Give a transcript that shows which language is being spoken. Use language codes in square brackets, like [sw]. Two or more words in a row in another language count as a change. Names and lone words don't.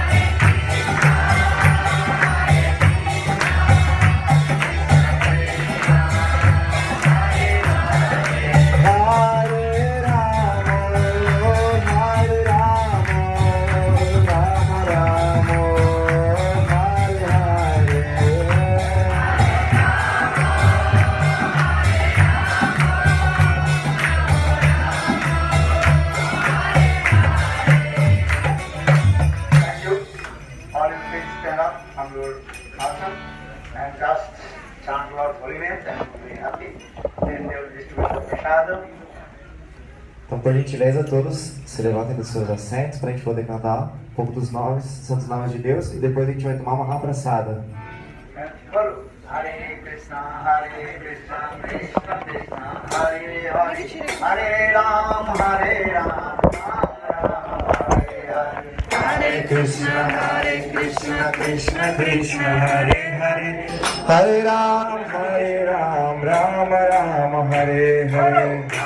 [sa] हरे राम, राम राम, हरे हरे. [en] Thank you. All you please stand up from your asana and just chant Lord's holy names and you'll be happy. Then they will distribute the prasadam. [pt] Então, por gentileza, todos se levantem dos seus assentos para a gente poder cantar um pouco dos nomes, santos nomes de Deus, e depois a gente vai tomar uma rapraçada. [sa] बोलो हरे कृष्ण, कृष्ण कृष्ण, हरे हरे, हरे राम, हरे हरे. हरे कृष्ण, कृष्ण कृष्ण, हरे हरे, हरे राम, राम हरे हरे.